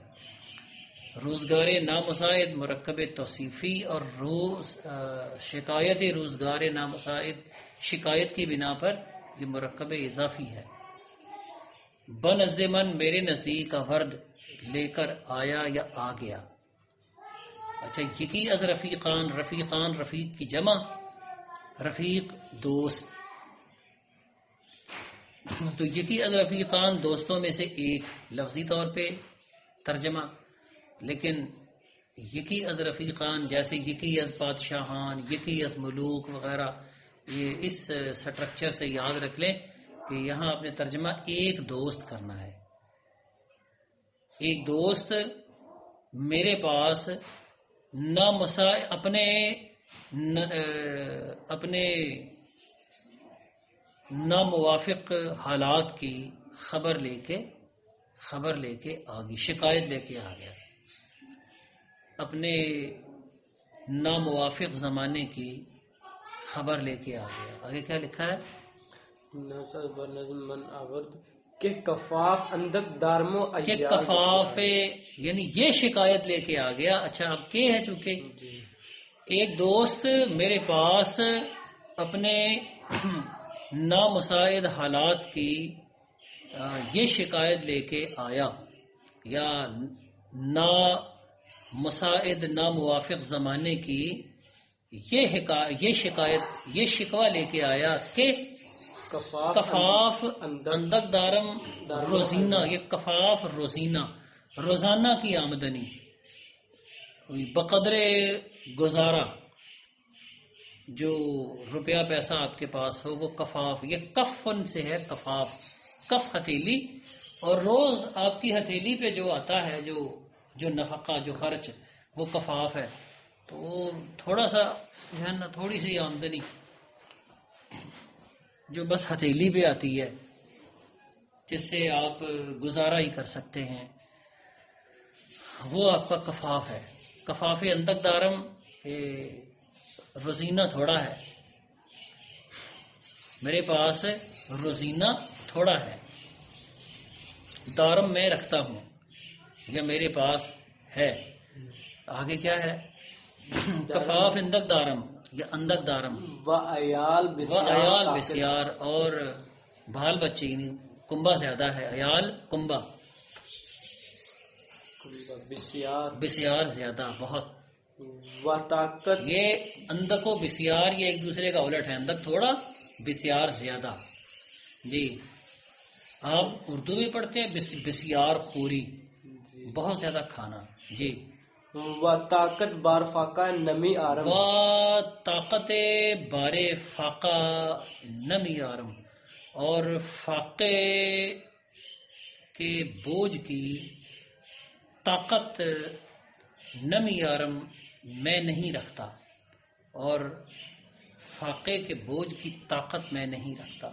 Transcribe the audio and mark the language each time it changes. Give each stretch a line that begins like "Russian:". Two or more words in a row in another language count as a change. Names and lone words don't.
Persian: روزگار نامساعد
Urdu: مرکب توصیفی، اور
Persian: شکایت روزگار نامساعد
Urdu: شکایت کی بنا پر یہ مرکب اضافی ہے.
Persian: بنزد من
Urdu: میرے نزدیک آورد لے کر آیا یا آ گیا. اچھا،
Persian: یکی از رفیقان،
Urdu: رفیقان رفیق کی جمع، رفیق دوست. تو
Persian: یکی از رفیقان
Urdu: دوستوں میں سے ایک لفظی طور پہ ترجمہ، لیکن
Persian: یکی از رفیقان
Urdu: جیسے
Persian: یکی از بادشاہان، یکی از ملوک
Urdu: وغیرہ، یہ اس سٹرکچر سے یاد رکھ لیں کہ یہاں اپنے ترجمہ ایک دوست کرنا ہے. ایک دوست میرے پاس اپنے ناموافق حالات کی خبر لے کے آ گئی، شکایت لے کے آ گیا. اپنے ناموافق زمانے کی خبر لے کے آ گیا. آگے کیا لکھا ہے؟
Persian: کہ کفاف اندک دارمو
Urdu: کہ کفاف یعنی یہ شکایت لے کے آ گیا. اچھا، اب کے ہے چونکہ ایک دوست میرے پاس اپنے نامساعد حالات کی یہ شکایت لے کے آیا، یا نامساعد ناموافق زمانے کی یہ شکوہ لے کے آیا
Persian: کہ کفاف اندک دارم روزینہ.
Urdu: یہ کفاف روزانہ کی آمدنی، بقدر گزارا جو روپیہ پیسہ آپ کے پاس ہو وہ کفاف. یہ کفن سے ہے، کفاف، کف ہتھیلی، اور روز آپ کی ہتھیلی پہ جو آتا ہے جو نفقہ، جو خرچ، وہ کفاف ہے. تو وہ تھوڑا سا جو ہے نا، تھوڑی سی آمدنی جو بس ہتھیلی پہ آتی ہے، جس سے آپ گزارا ہی کر سکتے ہیں، وہ آپ کا کفاف ہے.
Persian: کفاف اندک دارم روزینہ
Urdu: تھوڑا ہے، میرے پاس روزینہ تھوڑا ہے. دارم میں رکھتا ہوں یا میرے پاس ہے. آگے کیا ہے؟
Persian: کفاف اندک دارم یا اندک دارم و عیال و عیال بسیار
Urdu: اور بال بچے یعنی کنبا زیادہ ہے عیال کنبا
Persian: بسیار
Urdu: بسیار زیادہ بہت
Persian: و طاقت
Urdu: یہ اندک و بسیار یہ ایک دوسرے کا الٹ ہے اندک تھوڑا بسیار زیادہ جی آپ اردو بھی پڑھتے ہیں بسیار خوری بہت زیادہ کھانا جی
Persian: و طاقت بار فاقہ نمی آرم و طاقت بار فاقہ نمی آرم
Urdu: اور فاقے کے بوجھ کی طاقت
Persian: نمی آرم
Urdu: میں نہیں رکھتا اور فاقے کے بوجھ کی طاقت میں نہیں رکھتا.